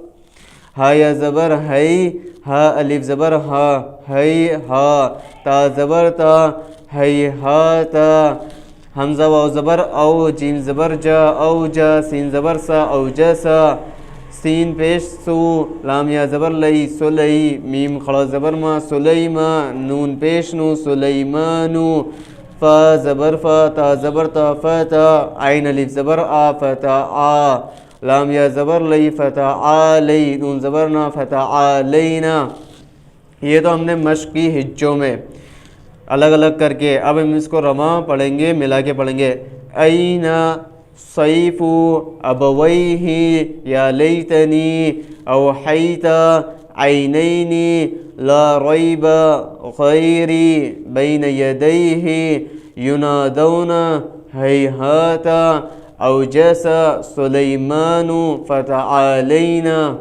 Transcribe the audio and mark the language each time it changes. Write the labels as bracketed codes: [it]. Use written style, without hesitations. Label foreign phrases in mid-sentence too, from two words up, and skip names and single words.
[ur] ہا یا زبر ہئی, ہا الف زبر ہا, ہئی ہا, تا زبر تا, ہئی ہا تا, حمزہ واو زبر او, جیم زبر جا, او جا, سین زبر سا, او جسا, سین پیش سو, لام یا زبر لئی, سلئی, میم خڑا زبر ما, سلیما, نون پیش نو, سلیمانو, فا زبر فا, تا زبر تا, فتا, عین الف زبر آ, فتا آ, لام یا زبر لئی, فتا آ لئی, نون زبر نا, فتا آ لینا. یہ تو ہم نے مشق کی ہجوں میں الگ الگ کر کے. اب ہم اس کو رواں پڑھیں گے, ملا کے پڑھیں گے. [ar] اینا صیف ابویہ, یا لیتنی, اوحیتا, عینینی, لا ریب, غیری, بین یدیہ, ینادون, ہیہاتا, اوجس, سلیمان, فتعالینا.